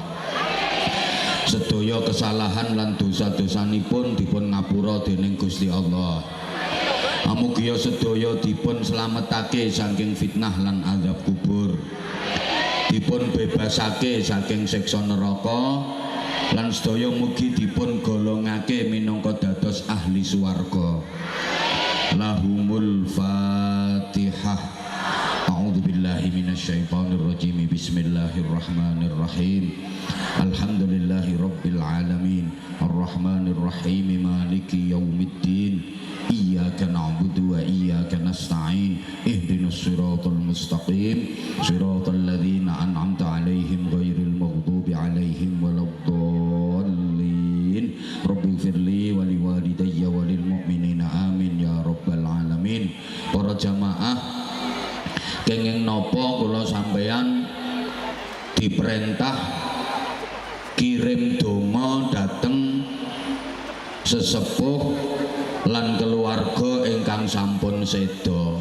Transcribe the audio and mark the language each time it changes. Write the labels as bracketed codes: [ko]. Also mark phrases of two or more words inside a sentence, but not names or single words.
[jv] Sedaya kesalahan lan dosa-dosanipun dipun ngapura dening Gusti Allah. Mugia sedaya dipun slametake saking fitnah lan azab kubur, dipun bebasake saking siksa neraka, lan sedaya mugi dipun golongake minangka dados ahli swarga. [ar] لهم الفاتحة. أعوذ بالله من الشيطان الرجيم. بسم الله الرحمن الرحيم. الحمد لله رب العالمين. الرحمن الرحيم. مالك يوم الدين. إياك نعبد وإياك نستعين. اهدنا الصراط المستقيم. صراط الذين أنعمت عليهم غير المغضوب عليهم ولا الضالين. رب اغفر لي ولوالدي وللمؤمنين آمين يا رب العالمين. [jv] Para jamaah, kenging napa kula sampeyan diperintah kirim donga dhateng sesepuh lan keluarga ingkang sampun seda.